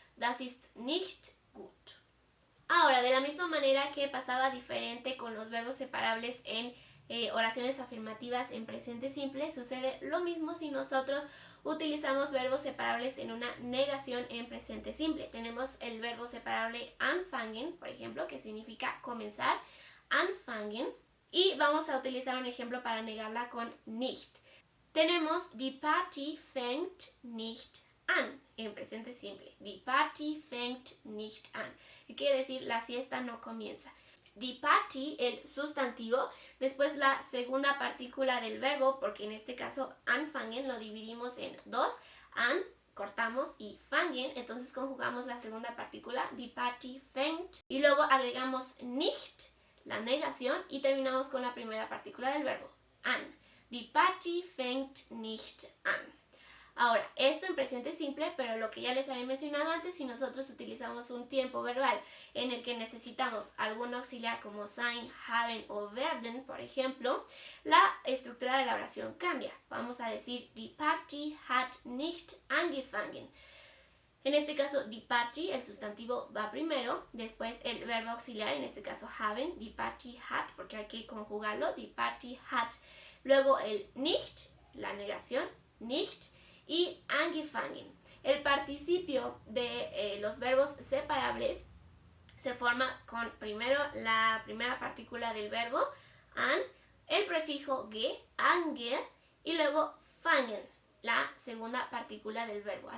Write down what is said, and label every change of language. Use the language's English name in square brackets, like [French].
[German] Das ist nicht gut. [Spanish] Ahora, de la misma manera que pasaba diferente con los verbos separables en oraciones afirmativas en presente simple, sucede lo mismo si nosotros utilizamos verbos separables en una negación en presente simple. Tenemos el verbo separable anfangen, por ejemplo, que significa comenzar, anfangen, y vamos a utilizar un ejemplo para negarla con nicht. Tenemos [German] die Party fängt nicht an, [Spanish] en presente simple. [German] Die Party fängt nicht an, [Spanish] que quiere decir la fiesta no comienza. Die Party, el sustantivo, después la segunda partícula del verbo, porque en este caso anfangen lo dividimos en dos, an, cortamos, y fangen, entonces conjugamos la segunda partícula, [German] die Party fängt, [Spanish] y luego agregamos nicht, la negación, y terminamos con la primera partícula del verbo, an. [German] Die Party fängt nicht an. [Spanish] Ahora, esto en presente simple, pero lo que ya les había mencionado antes, si nosotros utilizamos un tiempo verbal en el que necesitamos algún auxiliar como sein, haben o werden, por ejemplo, la estructura de la oración cambia. Vamos a decir, [German] die Party hat nicht angefangen. [Spanish] En este caso, die Party, el sustantivo va primero, después el verbo auxiliar, en este caso haben, [German] die Party hat, [Spanish] porque hay que conjugarlo, die Party hat. Luego el nicht, la negación, nicht, y angefangen. El participio de los verbos separables se forma con primero la primera partícula del verbo, an, el prefijo ge, ange, y luego fangen, la segunda partícula del verbo.